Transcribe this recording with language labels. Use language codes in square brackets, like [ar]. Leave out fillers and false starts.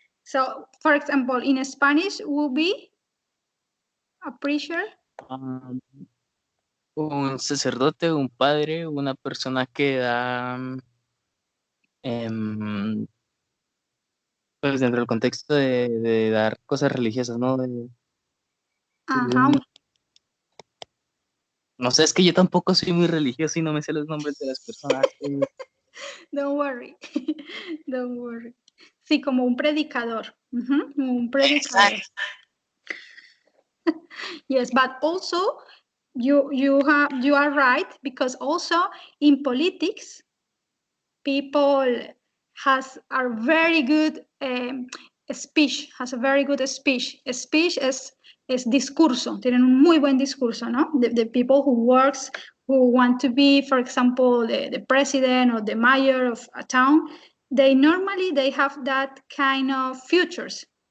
[en] So, for example, in Spanish will be a preacher. [es] Um, un sacerdote, un padre, una persona que da, em, pues dentro del contexto de dar cosas religiosas, ¿no? Ajá. No sé, es que yo tampoco soy muy religioso y no me sé los nombres de las personas. [en] Don't worry. Don't worry. [es] Sí, como un predicador. Un predicador. Exacto. [en] Yes, but also you are right, because also in politics people are very good speech, has a very good speech. [es] Speech es discurso, tienen un muy buen discurso, ¿no? [en] The people who want to be, for example, the president or the mayor of a town, they have that kind of features.